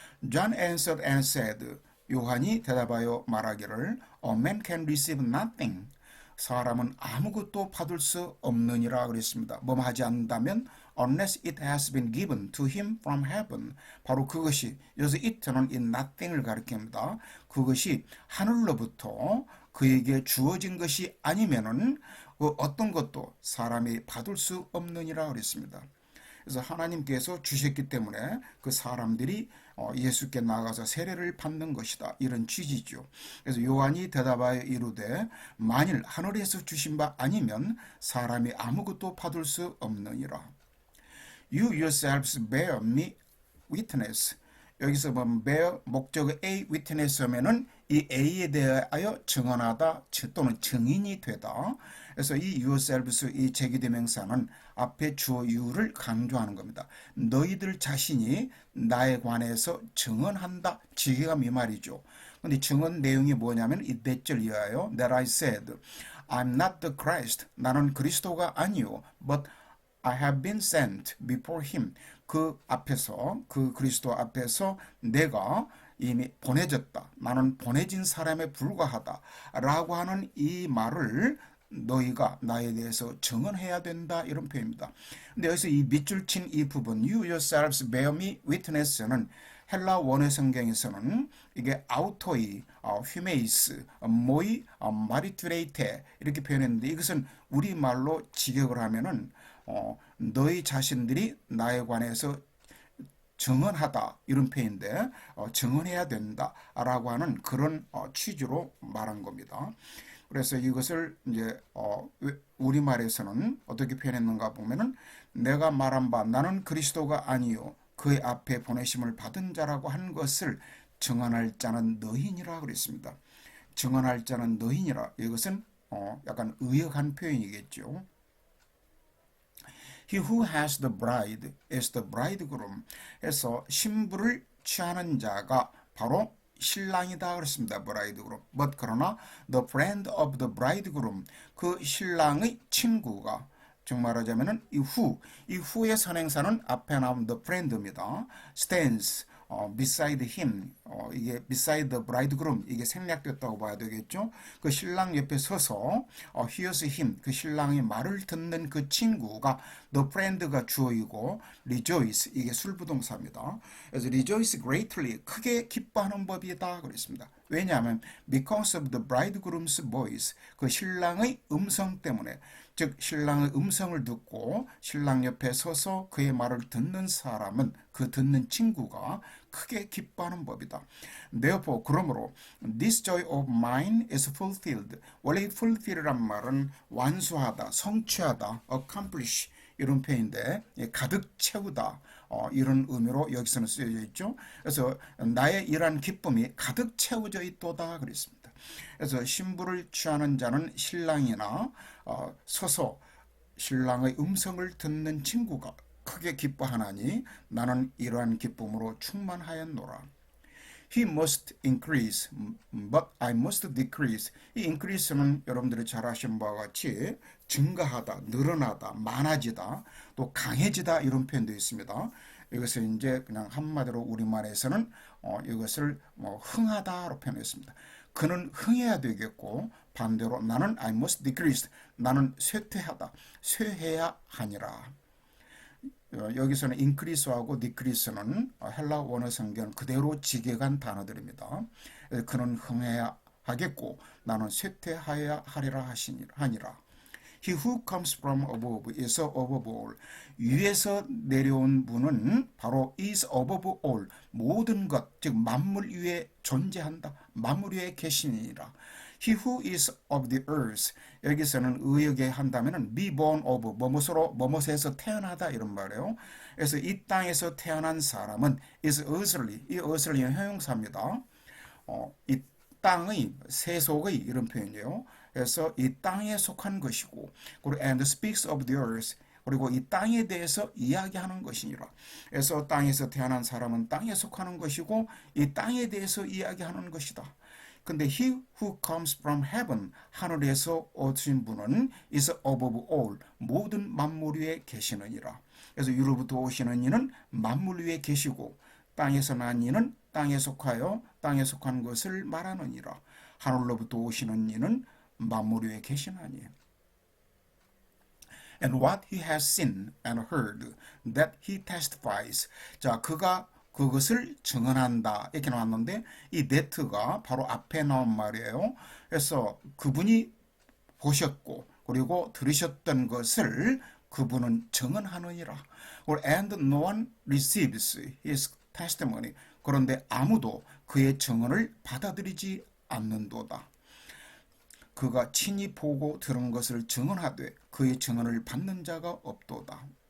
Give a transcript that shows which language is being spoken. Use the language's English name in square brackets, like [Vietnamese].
[English] John answered and said [Korean] 요한이 대답하여 말하기를 [English] A man can receive nothing. [Korean] 사람은 아무것도 받을 수 없느니라 그랬습니다. 뭐 하지 않는다면 [English] unless it has been given to him from heaven. [Korean] 바로 그것이 여기서 it는 이 nothing을 가리킵니다. 그것이 하늘로부터 그에게 주어진 것이 아니면은 어떤 것도 사람이 받을 수 없느니라 그랬습니다. 그래서 하나님께서 주셨기 때문에 그 사람들이 예수께 나가서 세례를 받는 것이다. 이런 취지죠. 그래서 요한이 대답하여 이르되 만일 하늘에서 주신 바 아니면 사람이 아무것도 받을 수 없느니라. [English] You yourselves bear me witness. [Korean] 여기서 보면 bear 목적어 A witness 하면은 이 A에 대하여 증언하다 또는 증인이 되다. 그래서 이 yourselves 이 제기대명사는 앞에 주어 you를 강조하는 겁니다. 너희들 자신이 나에 관해서 증언한다. 지혜가 이 말이죠. 근데 증언 내용이 뭐냐면 이 넷절 이하여 [English] that I said I'm not the Christ. [Korean] 나는 그리스도가 아니요. [English] But I have been sent before him. [Korean] 그 앞에서 그 그리스도 앞에서 내가 이미 보내졌다. 나는 보내진 사람에 불과하다. 라고 하는 이 말을 너희가 나에 대해서 증언해야 된다. 이런 표현입니다. 근데 여기서 이 밑줄 친 이 부분 [English] You yourselves bear me witness [Korean] 는 헬라 원어 성경에서는 이게 아우토이, 휴메이스, 모이, 마리투레이테 이렇게 표현했는데 이것은 우리말로 직역을 하면은 너희 자신들이 나에 관해서 증언하다 이런 표현인데 증언해야 된다라고 하는 그런 취지로 말한 겁니다. 그래서 이것을 이제 우리말에서는 어떻게 표현했는가 보면은 내가 말한 바 나는 그리스도가 아니요 그의 앞에 보내심을 받은 자라고 한 것을 증언할 자는 너희니라 그랬습니다. 증언할 자는 너희니라. 이것은 약간 의역한 표현이겠죠. [English] He who has the bride is the bridegroom. [Korean] 해서 신부를 취하는 자가 바로 신랑이다 그랬습니다. bridegroom. But 그러나 [English] the friend of the bridegroom [Korean] 그 신랑의 친구가 즉 말하자면은 이 후의 선행사는 앞에 나온 the friend입니다. [English] stands beside him 이게 beside the bridegroom [Korean] 이게 생략됐다고 봐야 되겠죠. 그 신랑 옆에 서서 [English] hears him [Korean] 그 신랑의 말을 듣는 그 친구가 the friend가 주어이고 rejoice 이게 술부동사입니다. 그래서 [English] rejoice greatly [Korean] 크게 기뻐하는 법이다 그랬습니다. 왜냐하면 [English] because of the bridegroom's voice [Korean] 그 신랑의 음성 때문에 즉 신랑의 음성을 듣고 신랑 옆에 서서 그의 말을 듣는 사람은 그 듣는 친구가 크게 기뻐하는 법이다. [English] Therefore [Korean] 그러므로 [English] this joy of mine is fulfilled. [Korean] 원래 fulfill이란 말은 완수하다, 성취하다, accomplish 이런 표현인데 가득 채우다 이런 의미로 여기서는 쓰여져 있죠. 그래서 나의 이러한 기쁨이 가득 채워져 있도다 그랬습니다. 그래서 신부를 취하는 자는 신랑이나 서서 신랑의 음성을 듣는 친구가 크게 기뻐하나니 나는 이러한 기쁨으로 충만하였노라. [English] He must increase, but I must decrease. [Korean] 이 increase는 여러분들이 잘 아시는 바와 같이 증가하다, 늘어나다, 많아지다, 또 강해지다 이런 표현도 있습니다. 이것을 이제 그냥 한마디로 우리말에서는 이것을 흥하다로 표현했습니다. 그는 흥해야 되겠고 반대로 나는 [English] I must decrease. [Korean] 나는 쇠퇴하다, 쇠해야 하니라. 여기서는 increase하고 decrease는 헬라 원어 성경 그대로 직역한 단어들입니다. 그는 흥해야 하겠고 나는 쇠퇴하여야 하리라 하니라. [English] He who comes from above is above all. [Korean] 위에서 내려온 분은 바로 [English] is above all. [Korean] 모든 것, 즉 만물 위에 존재한다. 만물 위에 계시니라. [English] He who is of the earth. [Korean] 여기서는 의역에 한다면 be born of 뭐뭇으로 뭐뭇에서 태어나다 이런 말이에요. 그래서 이 땅에서 태어난 사람은 [English] is earthly. [Korean] 이 earthly는 형용사입니다. 이 땅의 세속의 이런 표현이에요. 그래서 이 땅에 속한 것이고 그리고 [English] and speaks of the earth. [Korean] 그리고 이 땅에 대해서 이야기하는 것이니라. 그래서 땅에서 태어난 사람은 땅에 속하는 것이고 이 땅에 대해서 이야기하는 것이다. 근데 [English] he who comes from heaven, [Korean] 하늘에서 오신 분은 [English] is above all, [Korean] 모든 만물 위에 계시느니라. 그래서 위로부터 오시는 이는 만물 위에 계시고 땅에서 난 이는 땅에 속하여 땅에 속한 것을 말하느니라. 하늘로부터 오시는 이는 만물 위에 계시나니. [English] And what he has seen and heard, that he testifies. [Korean] 자, 그가 그것을 증언한다 이렇게 나왔는데 이 that가 바로 앞에 나온 말이에요. 그래서 그분이 보셨고 그리고 들으셨던 것을 그분은 증언하느니라. [English] And no one receives his testimony. [Korean] 그런데 아무도 그의 증언을 받아들이지 않는도다. 그가 친히 보고 들은 것을 증언하되 그의 증언을 받는 자가 없도다.